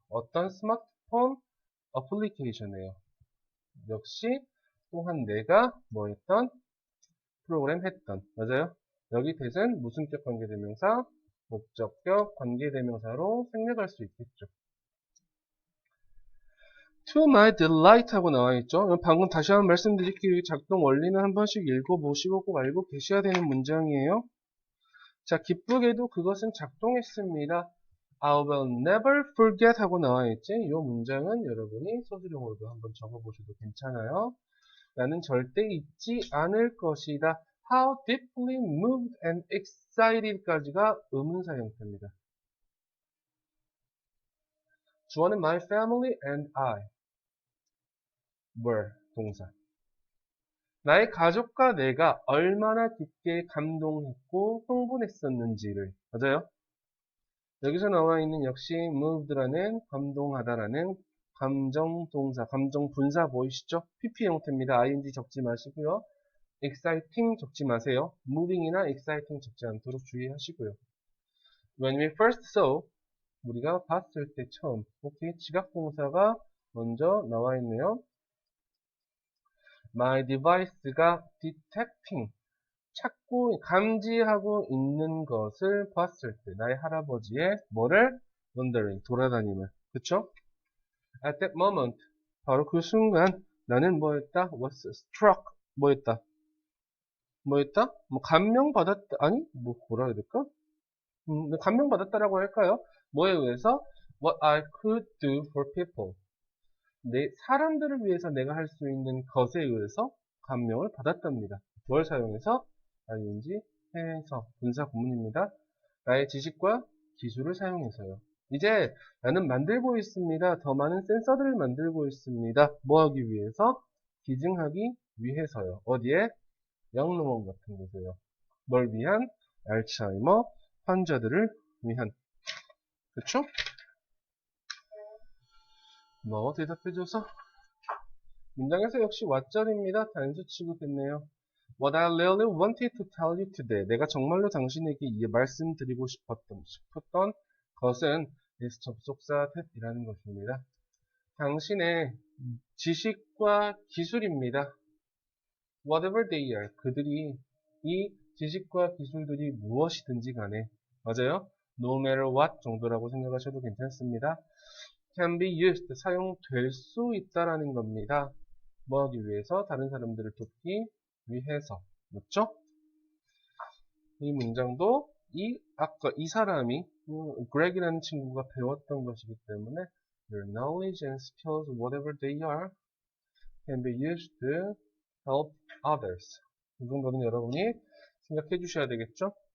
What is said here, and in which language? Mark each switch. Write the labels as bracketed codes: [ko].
[ko] 어떤 스마트폰 어플리케이션이에요. 역시 또한 내가 프로그램 했던 맞아요. 여기 대신 무슨격 관계대명사, 목적격 관계대명사로 생략할 수 있겠죠. [en] To my delight [ko] 하고 나와있죠. 방금 다시 한번 말씀드릴게요. 작동 원리는 한 번씩 읽어보시고 꼭 알고 계셔야 되는 문장이에요. 자, 기쁘게도 그것은 작동했습니다. [en] I will never forget [ko] 하고 나와있지. 이 문장은 여러분이 소수령으로도 한번 적어보셔도 괜찮아요. 나는 절대 잊지 않을 것이다. [en] How deeply moved and excited [ko] 까지가 의문사 형태입니다. [en] 주어는 my family and I were 동사. [ko] 나의 가족과 내가 얼마나 깊게 감동했고 흥분했었는지를. 맞아요? 여기서 나와 있는 역시 moved라는 감동하다라는 감정 동사, 감정 분사 보이시죠? PP 형태입니다. ing 적지 마시고요. exciting 적지 마세요. moving이나 exciting 적지 않도록 주의하시고요. [en] When we first saw, [ko] 우리가 봤을 때 처음. 오케이, 지각 동사가 먼저 나와 있네요. My device가 detecting, 찾고 감지하고 있는 것을 봤을 때 나의 할아버지의 뭐를? wandering, 돌아다님을. 그쵸? [en] At that moment, [ko] 바로 그 순간 나는 뭐였다? [en] was struck, [ko] 뭐였다? 감명받았다, 아니? 뭐라 해야 될까? 감명받았다라고 할까요? 뭐에 의해서? [en] What I could do for people. [ko] 사람들을 위해서 내가 할 수 있는 것에 의해서 감명을 받았답니다. 뭘 사용해서? ing, 해서, 분사 구문입니다. 나의 지식과 기술을 사용해서요. 이제 나는 만들고 있습니다. 더 많은 센서들을 만들고 있습니다. 뭐 하기 위해서? 기증하기 위해서요. 어디에? 영농원 같은 곳에요. 뭘 위한? 알츠하이머 환자들을 위한. 그쵸? 대답해줘서. 문장에서 역시 what절입니다. 단수 취급했네요. [en] What I really wanted to tell you today. [ko] 내가 정말로 당신에게 말씀드리고 싶었던 것은 is 접속사 that이라는 것입니다. 당신의 지식과 기술입니다. [en] Whatever they are. [ko] 그들이 이 지식과 기술들이 무엇이든지 간에 맞아요? [en] No matter what [ko] 정도라고 생각하셔도 괜찮습니다. [en] Can be used. [ko] 사용될 수 있다라는 겁니다. 뭐 하기 위해서? 다른 사람들을 돕기 위해서. 맞죠? 이 문장도 아까 이 사람이 Greg이라는 친구가 배웠던 것이기 때문에 [en] Your knowledge and skills, whatever they are, can be used to help others. [ko] 이 정도는 여러분이 생각해 주셔야 되겠죠?